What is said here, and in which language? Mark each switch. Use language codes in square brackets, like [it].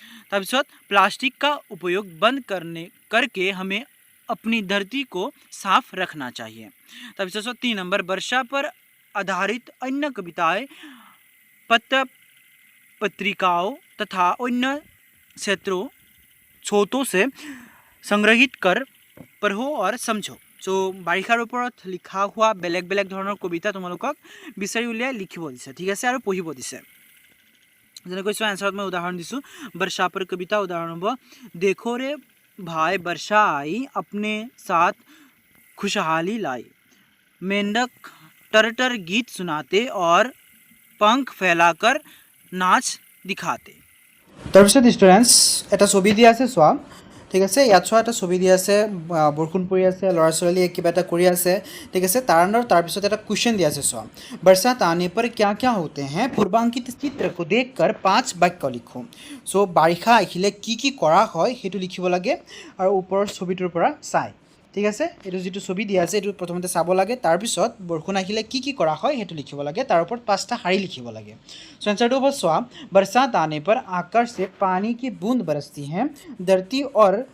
[as] তাৰপিছত [hi] प्लास्टिक का उपयोग बंद करके हमें अपनी धरती को साफ रखना चाहिए। [as] তাৰপিছত 3 নম্বৰ, [hi] वर्षा पर आधारित अन्य कविताएं पत्र पत्रिकाओं तथा अन्य स्रोतों से संग्रहित कर पढ़ो और समझो। [as] सो বাৰিষাৰ ওপৰত লিখা হোৱা বেলেগ বেলেগ ধৰণৰ কবিতা তোমালোকক বিচাৰি উলিয়াই লিখিব দিছে। ঠিক আছে, আৰু পঢ়িব দিছে। যেনেকৈ চোৱা, এনচাৰত মই উদাহৰণ দিছোঁ, [hi] वर्षा पर कविता उदाहरण হ'ব, देखो रे भाई वर्षा आई अपने साथ खुशहाली लाई, मेंढक टरटर गीत सुनाते और पंख फैलाकर नाच दिखाते। [as] তাৰপিছত ষ্টুডেণ্টছ এটা ছবি দিয়া আছে চোৱা। ঠিক আছে, ইয়াত চোৱা এটা ছবি দিয়া আছে, বৰষুণ পৰি আছে, ল'ৰা ছোৱালীয়ে কিবা এটা কৰি আছে। ঠিক আছে, তাৰপিছত এটা কুৱেশ্যন দিয়া আছে চোৱা, [hi] बरसात आने पर क्या क्या होते हैं, पूर्वांकित चित्र को देखकर [as] 5 বাক্য লিখো। চ' বাৰিষা আহিলে কি কি কৰা হয় সেইটো লিখিব লাগে আৰু ওপৰৰ ছবিটোৰ পৰা চাই। ঠিক আছে এইটো যিটো ছবি দিয়া আছে এইটো প্ৰথমতে চাব লাগে তাৰপিছত বৰষুণ আহিলে কি কৰা হয় সেইটো লিখিব লাগে তাৰ ওপৰত 5টা শাৰী লিখিব লাগে সো आंसरটো হ'ব চোৱা [hi] बरसात आने पर आकाश से पानी की बूंद बरसती हैं धरती और